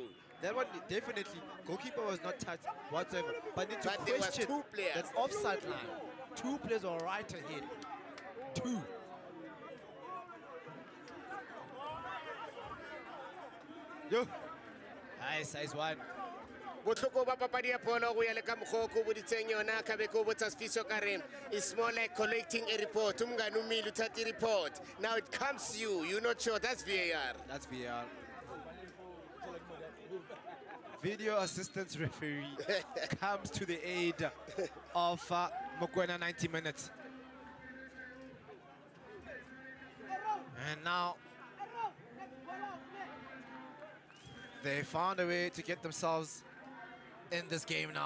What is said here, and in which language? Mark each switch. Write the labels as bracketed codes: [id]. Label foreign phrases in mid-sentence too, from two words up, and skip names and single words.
[en] That one definitely, goalkeeper was not touched whatsoever. But need to But there were question two players. that offside line. Two players are right ahead. Two. Yo. Nice, size one. [tn] Botlhoko ba papadi ya polo go ya le ka mokgwa ko boditseng yona ka be ko botsa Sfiso ka re [en] it's more like collecting a report. [zu] Umngani umile uthatha [en] report. Now it comes to you. You're not sure. That's VAR. That's VAR. Video assistance referee comes to the aid of Mokwena 90 minutes. And now they found a way to get themselves in this game now.